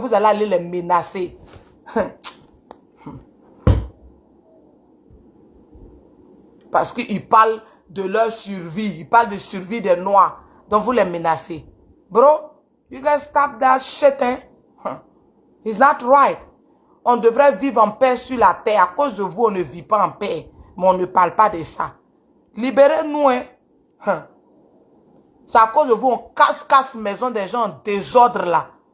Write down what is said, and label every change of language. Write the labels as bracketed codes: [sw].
[fr] Vous allez aller les menacer. Parce qu'ils parlent de leur survie. Ils parlent de survie des Noirs. Donc vous les menacez. [en] Bro, you guys stop that shit, hein? It's not right. [fr] On devrait vivre en paix sur la terre. À cause de vous, on ne vit pas en paix. Mais on ne parle pas de ça. Libérez-nous, hein? C'est à cause de vous, on casse maison des gens en désordre là.